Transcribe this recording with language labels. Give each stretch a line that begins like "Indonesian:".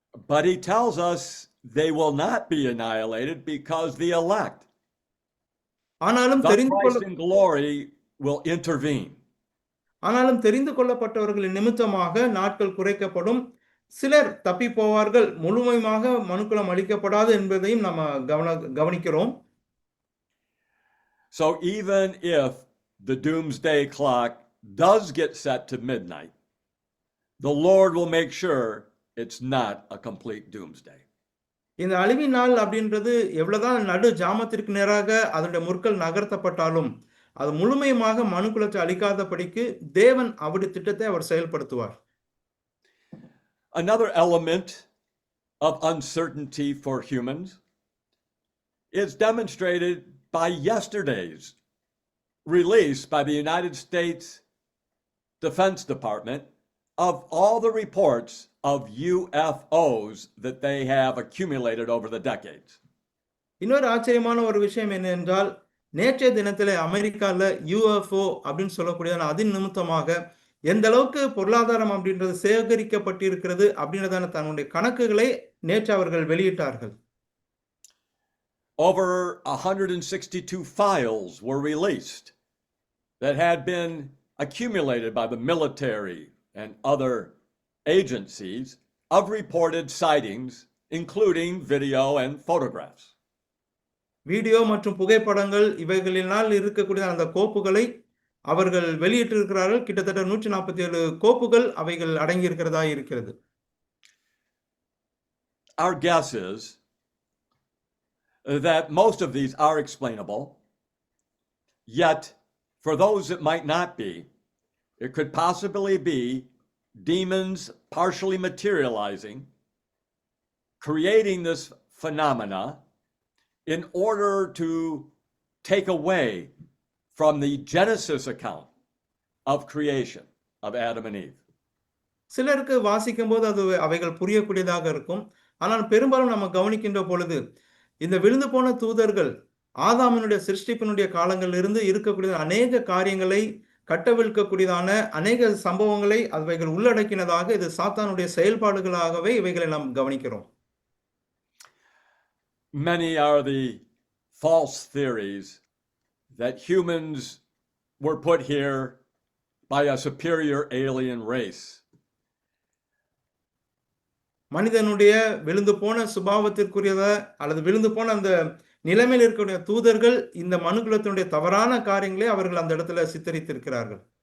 English: But he tells us they will not be annihilated because the elect,
Tamil: ஆனாலும்
English: the Christ in glory, will intervene.
Tamil: ஆனாலும் தெரிந்து கொள்ளப்பட்டவர்களின் நிமித்தமாக நாட்கள் குறைக்கப்படும். சிலர் தப்பி போவார்கள், முழுமையாக மனுக்குலம் அளிக்கப்படாது என்பதையும் நம்ம கவனிக்கிறோம்.
English: So even if the doomsday clock does get set to midnight, the Lord will make sure it's not a complete doomsday.
Tamil: இந்த அழிவின் நாள் அப்படின்றது எவ்வளவுதான் நடு ஜாமத்திற்கு நேராக அதனுடைய முற்கள் நகர்த்தப்பட்டாலும் அது முழுமையாக மனுக்குலத்தை அழிக்காதபடிக்கு தேவன் அவருடைய திட்டத்தை அவர் செயல்படுத்துவார்.
English: Another element of uncertainty for humans is demonstrated by yesterday's release by the United States Defense Department of all the reports of UFOs that they have accumulated over the decades.
Tamil: இன்னொரு ஆச்சரியமான ஒரு விஷயம் என்னவென்றால் நேற்றைய தினத்திலே அமெரிக்கால UFO அப்படின்னு சொல்லக்கூடியதான அதின் நிமித்தமாக எந்த அளவுக்கு பொருளாதாரம் அப்படின்றது சேகரிக்கப்பட்டிருக்கிறது அப்படின்றதான தன்னுடைய கணக்குகளை நேற்று அவர்கள் வெளியிட்டார்கள்.
English: Over 162 files were released that had been accumulated by the military and other agencies of reported sightings, including video and photographs.
Tamil: Video மற்றும் புகைப்படங்கள் இவைகளினால் இருக்கக்கூடிய அந்த கோப்புகளை அவர்கள் வெளியிட்டிருக்கிறார்கள். கிட்டத்தட்ட 147 கோப்புகள் அவைகள் அடங்கியிருக்கிறதா இருக்கிறது.
English: Our guess is that most of these are explainable, yet for those that might not be, it could possibly be demons partially materializing, creating this phenomena in order to take away from the Genesis account of creation of Adam and Eve.
Tamil: சிலருக்கு வாசிக்கும்போது அது அவைகள் புரியக்கூடியதாக இருக்கும். ஆனால் பெரும்பாலும் நம்ம கவனிக்கின்ற பொழுது இந்த விழுந்து போன தூதர்கள் ஆதாமினுடைய சிருஷ்டிப்பினுடைய காலங்களிலிருந்து இருக்கக்கூடிய அநேக காரியங்களை கட்டவிழ்க்கக்கூடியதான அநேக சம்பவங்களை அவைகள் உள்ளடக்கினதாக இது சாத்தானுடைய செயல்பாடுகளாகவே இவைகளை நாம் கவனிக்கிறோம்.
English: Many are the false theories that humans were put here by a superior alien race.
Tamil: மனிதனுடைய விழுந்து போன சுபாவத்திற்குரியத அல்லது விழுந்து போன அந்த நிலைமையில் இருக்கக்கூடிய தூதர்கள் இந்த மனுக்குலத்தினுடைய தவறான காரியங்களை அவர்கள் அந்த இடத்துல சித்தரித்திருக்கிறார்கள்.